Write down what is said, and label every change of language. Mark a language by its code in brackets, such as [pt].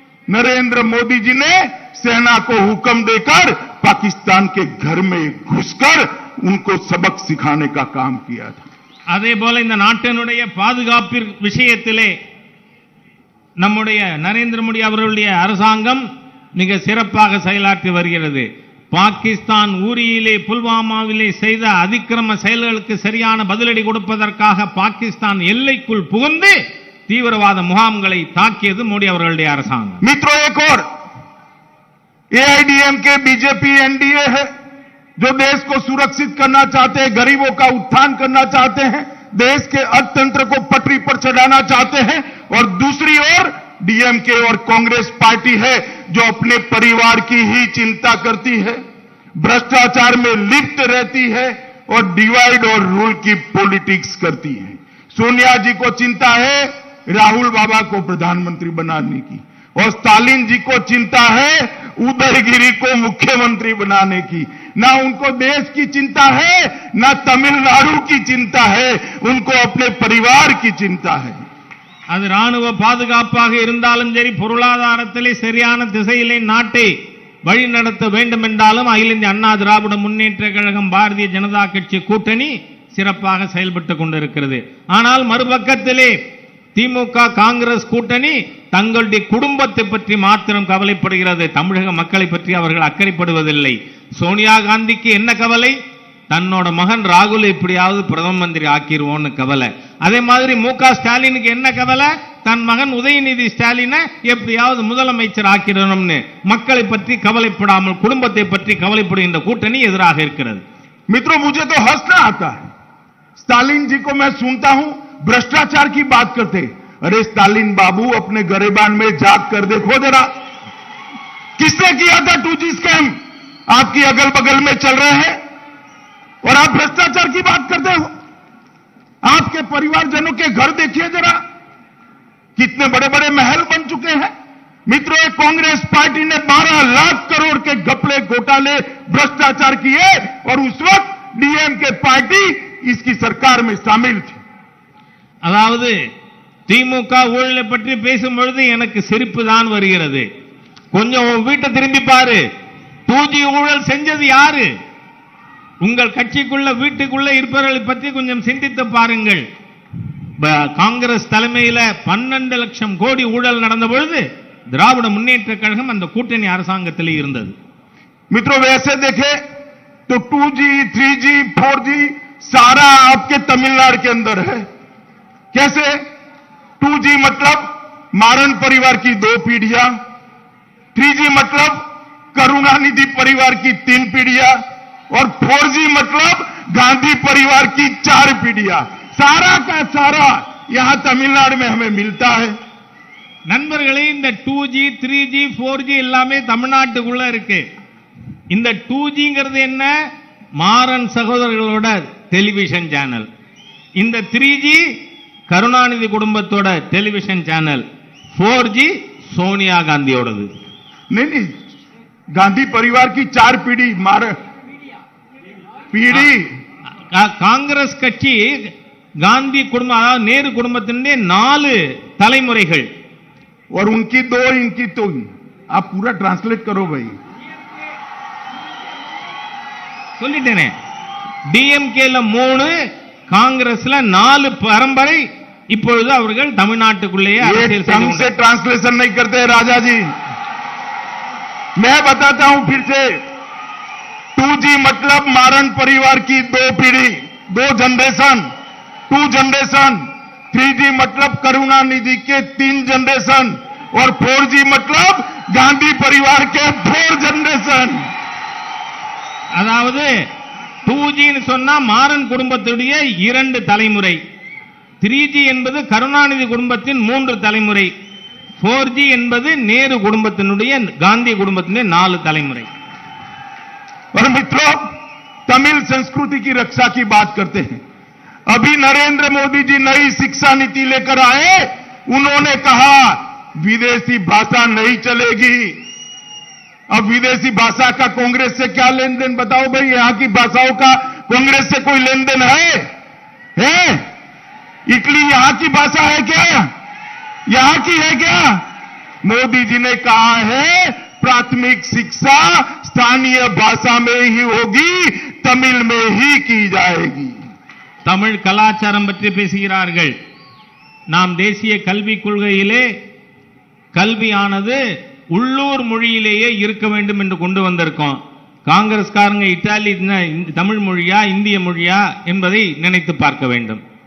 [hi] नरेंद्र मोदी जी ने सेना को हुक्म देकर पाकिस्तान के घर में घुसकर उनको सबक सिखाने का काम किया था। [ta] அதே போல இந்த நாட்டினுடைய பாதுகாப்பு விஷயத்திலே நம்முடைய நரேந்திர மோடி அவர்களுடைய அரசாங்கம் மிக சிறப்பாக செயலாற்றி வருகிறது। பாகிஸ்தான் ஊரியிலே புல்வாமாவிலே செய்த அதிக்கிரம செயல்களுக்கு சரியான பதிலடி கொடுப்பதற்காக பாகிஸ்தான் எல்லைக்குள் புகுந்து தீவிரவாத முகாம்களை தாக்கியது மோடி அவர்களுடைய அரசாங்கம்। [hi] मित्रों, एक और एआईडीएमके बीजेपी एनडीए है जो देश को सुरक्षित करना चाहते हैं, गरीबों का उत्थान करना चाहते हैं, देश के अर्थतंत्र को पटरी पर चढ़ाना चाहते हैं। और दूसरी ओर डीएमके और कांग्रेस पार्टी है जो अपने परिवार की ही चिंता करती है, भ्रष्टाचार में लिप्त रहती है और डिवाइड और रूल की पॉलिटिक्स करती है। सोनिया जी को चिंता है राहुल बाबा को प्रधानमंत्री बनाने की, और स्टालिन जी को चिंता है उदयगिरी को मुख्यमंत्री बनाने की। ना उनको देश की चिंता है, ना तमिलनाडु की चिंता है, उनको अपने परिवार की चिंता है। [ta] அது ராணுவ பாதுகாப்பாக இருந்தாலும் சரி, பொருளாதாரத்திலே சரியான திசையிலே நாட்டை வழிநடத்த வேண்டும் என்றாலும் அகில இந்திய அண்ணா திராவிட முன்னேற்ற கழகம் பாரதிய ஜனதா கட்சி கூட்டணி சிறப்பாக செயல்பட்டுக் கொண்டிருக்கிறது। ஆனால் மறுபக்கத்திலே திமுக காங்கிரஸ் கூட்டணி தங்களுடைய குடும்பத்தை பற்றி மாத்திரம் கவலைப்படுகிறது, தமிழக மக்களை பற்றி அவர்கள் அக்கறைப்படுவதில்லை। சோனியா காந்திக்கு என்ன கவலை? தன்னோட மகன் ராகுல் எப்படியாவது பிரதம மந்திரி ஆக்கிடுவோன்னு கவலை। அதே மாதிரி முக ஸ்டாலினுக்கு என்ன கவலை? தன் மகன் உதயநிதி ஸ்டாலினை எப்படியாவது முதலமைச்சர் ஆக்கிடணும்னு மக்களை பற்றி கவலைப்படாமல் குடும்பத்தை பற்றி கவலைப்படுகின்ற கூட்டணி எதிராக இருக்கிறது। [hi] मित्रों, मुझे तो हंसना आता है। स्टालिन जी को मैं सुनता हूं भ्रष्टाचार की बात करते। अरे स्टालिन बाबू, अपने गरेबान में जाग कर देखो जरा, किसने किया था 2G स्कैम? आपकी अगल बगल में चल रहे हैं और आप भ्रष्टाचार की बात करते हो। आपके परिवारजनों के घर देखिए जरा, कितने बड़े बड़े महल बन चुके हैं। मित्रों, कांग्रेस पार्टी ने 12 लाख करोड़ के घपले घोटाले भ्रष्टाचार किए और उस वक्त डीएमके पार्टी इसकी सरकार में शामिल थी। [ta] அதாவது திமுக ஊழலை பற்றி பேசும் பொழுது எனக்கு சிரிப்பு தான் வருகிறது. கொஞ்சம் உன் வீட்டை திரும்பி பாரு. 2G ஊழல் செஞ்சது யாரு? உங்கள் கட்சிக்குள்ள வீட்டுக்குள்ள இருப்பவர்களை பற்றி கொஞ்சம் சிந்தித்து பாருங்கள். காங்கிரஸ் தலைமையில 12 லட்சம் கோடி ஊழல் நடந்த பொழுது திராவிட முன்னேற்ற கழகம் அந்த கூட்டணி அரசாங்கத்தில் இருந்தது. [hi] मित्रों, वैसे देखे तो 2G, 3G, 4G सारा आपके तमिलनाडु के अंदर है. कैसे? 2G मतलब मारन परिवार की 2 पीढ़ियां, 3G मतलब करुणानिधि परिवार की 3 पीढ़ियां और 4G मतलब गांधी परिवार की 4 पीढ़ियां. सारा का सारा यहां तमिलनाडु में हमें मिलता है. [ta] நண்பர்களே, இந்த 2G, 3G, 4G எல்லாமே தமிழ்நாட்டுக்குள்ள இருக்கு. இந்த 2Gங்கிறது என்ன? Maran சகோதரர்களோட television channel. இந்த 3G கருணாநிதி குடும்பத்தோட டெலிவிஷன் சேனல். 4G சோனியா காந்தியோடது. [hi] नहीं, गांधी परिवार की 4 पीढ़ी पीढ़ी [ta] காங்கிரஸ் கட்சி காந்தி குடும்பம், அதாவது நேரு குடும்பத்தினுடைய 4 தலைமுறைகள். [hi] और उनकी 2, इनकी 2. आप पूरा ट्रांसलेट करो भाई. [ta] சொல்லிட்டேனே, டிஎம்கேல 3, காங்கிரஸ்ல 4 பரம்பரை. இப்பொழுது அவர்கள் தமிழ்நாட்டுக்குள்ளேயே அரசியல் செய்து [hi] से ट्रांसलेशन नहीं करते राजा जी. मैं बताता हूं फिर से. 2G मतलब मारन परिवार की 2 पीढ़ी, 2 जनरेशन, 2 जनरेशन. 3G मतलब करुणानिधि के 3 जनरेशन और 4G मतलब गांधी परिवार के 4 जनरेशन. [ta] அதாவது 2G ன்னு சொன்னா மாறன் குடும்பத்துடைய 2 தலைமுறை. 3G என்பது கருணாநிதி குடும்பத்தின் 3 தலைமுறை. 4G என்பது நேரு குடும்பத்தினுடைய, காந்தி குடும்பத்தினுடைய 4 தலைமுறை. [hi] और मित्रों, तमिल संस्कृति की रक्षा की बात करते हैं. अभी नरेंद्र मोदी जी नई शिक्षा नीति लेकर आए. उन्होंने कहा विदेशी भाषा नहीं चलेगी. अब विदेशी भाषा का कांग्रेस से क्या लेन देन? बताओ भाई, यहां की भाषाओं का कांग्रेस से कोई लेन देन है? इटली यहां की भाषा है क्या? यहां की है क्या? मोदी जी ने कहा है प्राथमिक शिक्षा स्थानीय भाषा में ही होगी, तमिल में ही की जाएगी. [ta] தமிழ் கலாச்சாரம் பற்றி பேசுகிறார்கள். நாம் தேசிய கல்விக் கொள்கையிலே கல்வியானது உள்ளூர் மொழியிலேயே இருக்க வேண்டும் என்று கொண்டு வந்திருக்கோம். காங்கிரஸ்காரங்க இத்தாலி தமிழ் மொழியா இந்திய மொழியா என்பதை நினைத்து பார்க்க வேண்டும்.